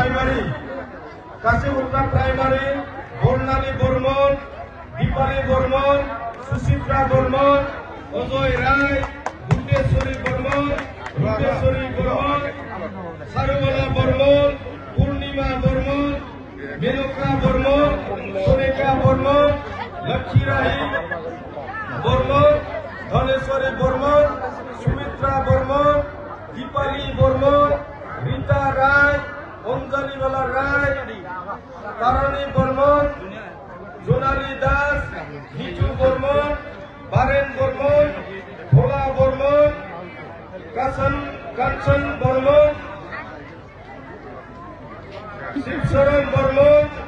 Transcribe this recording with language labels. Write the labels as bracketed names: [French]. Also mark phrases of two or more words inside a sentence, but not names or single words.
[Assamese] প্ৰাইমাৰী বৰ্ণালী বৰ্মন দীপালী বৰ্মন সুচিত্ৰা বৰ্মন অজয় ৰায় ভূতেশ্বৰী বৰ্মন চাৰুবালা বৰ্মন পূৰ্ণিমা বৰ্মন মেনকা বৰ্মন সোনিকা বৰ্মন লক্ষ্মী ৰায় বৰ্মন ধনেশ্বরী বর্মন সুমিত্রা বর্মন দীপালী বর্মন রীতা রায় অঞ্জলিবালা রায় তারণী বর্মন জোনালী দাস ভিজু বর্মন বারেন বর্মন ভোলা বর্মন কাঞ্চন বর্মন শিবশরণ বর্মন